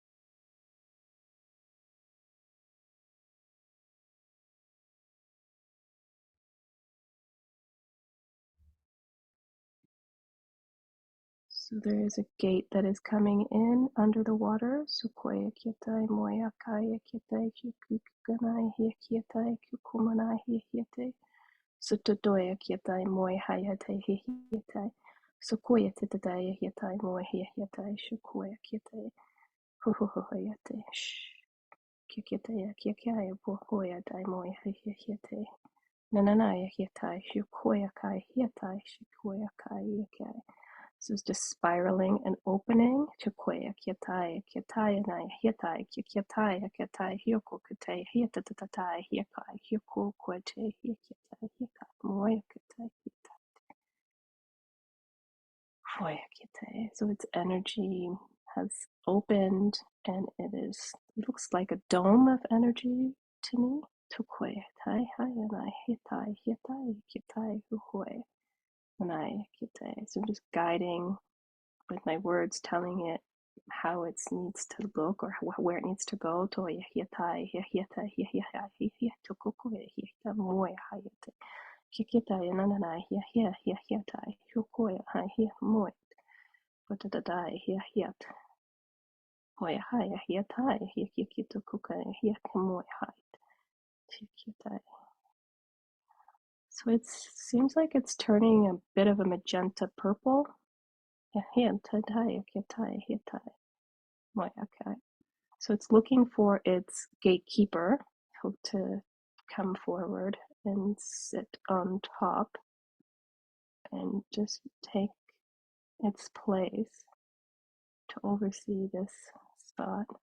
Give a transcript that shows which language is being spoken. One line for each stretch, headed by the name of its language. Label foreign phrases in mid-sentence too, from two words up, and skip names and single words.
English: So there is a gate that is coming in under the water. Sukoya kietai moya kaya kietai kukukanai hia kietai kukumanai hia kietai. Sutodoya kietai moya hayatai hia kietai. Sukoya titadaya hietai moya hia kietai. Shukoya kietai. Huhuhoyate. Kietai kiekai pohoya dai moya hia kietai. Nananaya hietai. Shukoya kai hietai. Shukoya kai hiekai. So it's just spiraling and opening to Koya Kietai, Kietai, and I Hietai, Kietai, Kietai, Hyoko Kite, Hietatatai, Hiekai, Hyoko Kote, Hiekai, Hiekai, Moya Kite, Foya Kite. So its energy has opened and it looks like a dome of energy to me. To Koya, Tai, Hai, and I Hietai, Hietai, Kietai, Huhoi, and I Kite. So I'm just guiding with my words, telling it how it needs to look or where it needs to go. Toya hiatai, hiatai, hiatai, hiatai, koko, hiatai, moya, hiatai, kikitai, nananai, hiatai, hukoya, hi, moya, patadai, hiat, moya, hiatai, hiakito, kuka, hiak, moya, hiatai. So it seems like it's turning a bit of a magenta purple. So it's looking for its gatekeeper to come forward and sit on top and just take its place to oversee this spot.